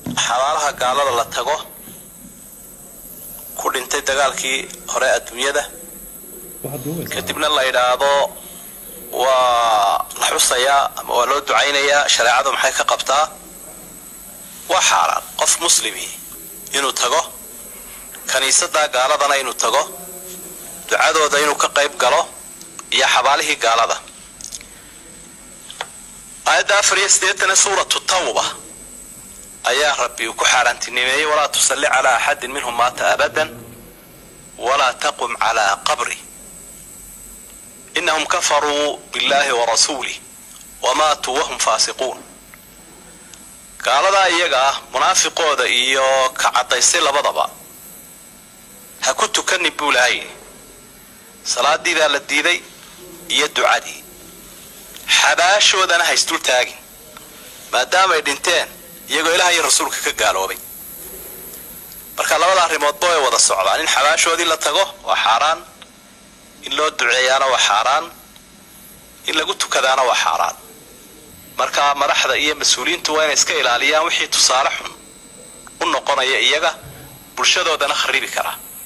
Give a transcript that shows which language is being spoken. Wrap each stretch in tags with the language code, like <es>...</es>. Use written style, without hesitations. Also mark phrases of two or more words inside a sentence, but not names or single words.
<so>xabaalaha gaalada la tago ku dhintay dagaalkii hore adduunyada kadibna la yiraahdo waa la xusayaa ama waa loo ducaynayaa shariicadu maxay ka qabtaa waa xaaraan qof muslimi inuu tago kaniisada gaaladana inuu tago ducadooda inuu ka qayb galo iyo xabaalihii gaalada ayada 4 suuratu tawba ayaa rabbi ku xaaraantinimeeyay</so> <ar>ولا تصل على أحد منهم مات أبدا ولا تقم على قبر إنهم كفروا بالله و رسوله وماتوا و هم فاسقون</ar> <so>gaalada iyaga munaafiqooda iyo ka cadaysay labadaba ha ku tukan bulay salaadida la diiday iyo ducadii xabaashoodana haystul taagin maadaama ay dhinteen iyagoo ilaahay iyo rasuulka ka gaaloobay marka labada arrimood boo wada socdaan in xabaashoodii la tago waa xaraan in loo duceeyana waa xaraan in lagu tukadaana waa xaraan marka madaxda iyo mas'uuliyiintu waa inay iska ilaaliyaan wixii tusaale xun u noqonaya iyaga bulshadoodana kharibi kara</so>